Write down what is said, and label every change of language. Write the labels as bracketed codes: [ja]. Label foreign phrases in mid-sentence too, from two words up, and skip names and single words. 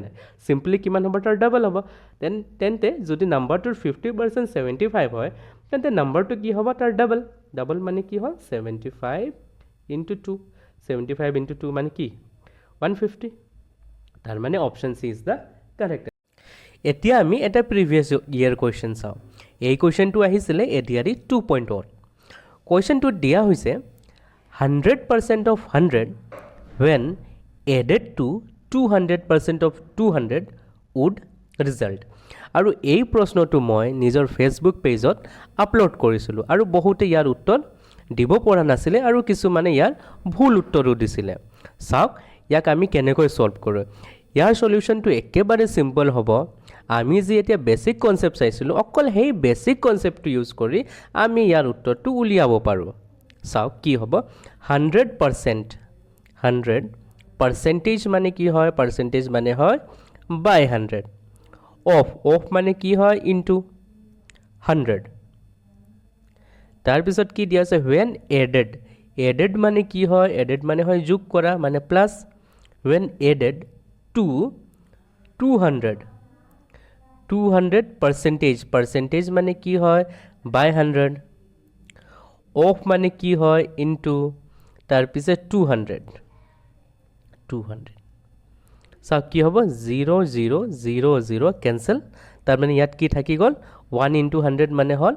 [as] নাই সিম্পলি কিমান হ'ব তাৰ ডাবল হ'ব তেন্তে যদি নাম্বাৰটোৰ 50% 75 হয় তেন্তে নাম্বাৰটো কি হ'ব তাৰ ডাবল ডাবল মানে কি হ'ল 75 * 2 75 * 2 মানে কি 150 তাৰ মানে [en] option C is the correct [as] এতিয়া আমি এটা [en] previous year question [as] চাওঁ এই কোৱেশ্চনটো আহিছিলে এডিআৰই 2.0 কোৱেশ্চনটোত দিয়া হৈছে [en] 100% of 100 when added to 200% of 200 would result [as] আৰু এই প্ৰশ্নটো মই নিজৰ ফেচবুক পেজত আপলোড কৰিছিলোঁ আৰু বহুতে ইয়াৰ উত্তৰ দিব পৰা নাছিলে আৰু কিছুমানে ইয়াৰ ভুল উত্তৰো দিছিলে চাওক ইয়াক আমি কেনেকৈ সলভ কৰোঁ ইয়াৰ সলিউশনটো একেবাৰে সিম্পল হ'ব আমি যে এতিয়া [en] basic concept [as] চাইছিলোঁ অকল সেই [en] basic concept [as] ইউজ কৰি আমি ইয়াৰ উত্তৰটো উলিয়াব পাৰোঁ চাওক কি হ'ব 100% 100 পার্সেন্টেজ মানে কি হয় পার্সেন্টেজ মানে হয় বাই 100 অফ মানে কি হয় ইনটু 100 তাৰপিছত কি দিয়া আছে [en] when added [as] মানে কি হয় added মানে হয় যোগ কৰা মানে প্লাস [en] when added to [as] 200 পার্সেন্টেজ মানে কি হয় বাই 100 অফ মানে কি হয় ইনটু তাৰপিছত 200 চাওক কি হ'ব 0 0 0 0 কেনসেল তাৰ মানে ইয়াত কি থাকি গ'ল 1 * 100 মানে হ'ল